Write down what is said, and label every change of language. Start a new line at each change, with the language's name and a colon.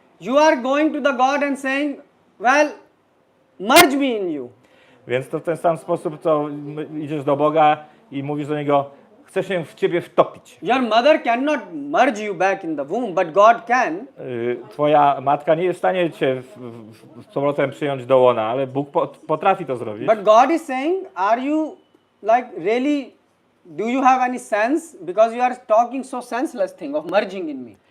English: You are going to the God and saying, well, merge me in you.
Polish: Więc to w ten sam sposób, to idziesz do Boga i mówisz do Niego, chcę się w Ciebie wtopić.
English: Your mother cannot merge you back in the womb, but God can.
Polish: Twoja matka nie jest w stanie Cię z powrotem przyjąć do łona, ale Bóg potrafi to zrobić.
English: But God is saying, are you like really, do you have any sense? Because you are talking so senseless thing of merging in me.